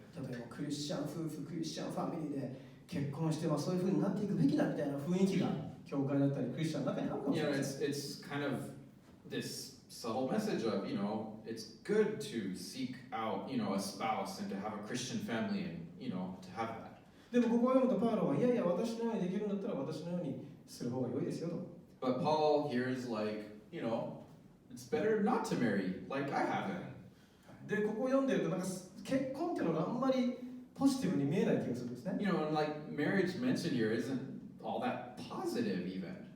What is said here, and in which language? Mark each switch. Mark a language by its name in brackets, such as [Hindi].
[Japanese] 例えばクリスチャン夫婦、クリスチャンファミリーで結婚して、まあそういう風になっていくべきだみたいな雰囲気が教会だったりクリスチャンの中にあるかもし [English] You [Japanese] れ [English] know, [Japanese] ない。 [English] it's kind of this subtle message of, you know, it's good to seek out, you know, a spouse and to have a Christian family and, you know, to have that. [Japanese] でもここを読むとパウロはいやいや私のようにできるんだったら私のようにする方が良いですよと。 [English] But Paul here is like, you know, it's better not to marry like I haven't. [Japanese] で、ここを読んでるとなんか結婚っていうのがあんまりポジティブに見えない気がするんですね。 [English] You know, and like marriage mentioned here isn't all that positive even.